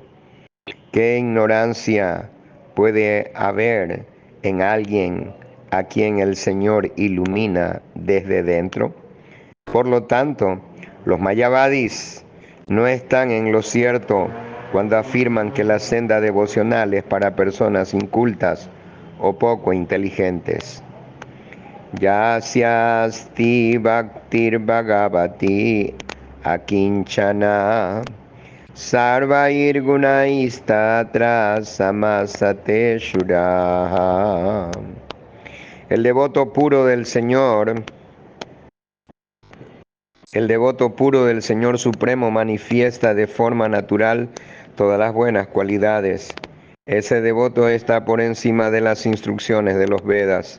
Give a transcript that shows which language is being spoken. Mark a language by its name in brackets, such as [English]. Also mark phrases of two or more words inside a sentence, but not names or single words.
[Spanish] ¿Qué ignorancia puede haber en alguien a quien el Señor ilumina desde dentro? Por lo tanto, los mayavadis no están en lo cierto cuando afirman que la senda devocional es para personas incultas o poco inteligentes. [Sanskrit] Yasyasti bhaktir bhagavati akinchana sarvair gunaistatra samasate shuraha. [Spanish] El devoto puro del Señor El devoto puro del Señor Supremo manifiesta de forma natural todas las buenas cualidades. Ese devoto está por encima de las instrucciones de los Vedas.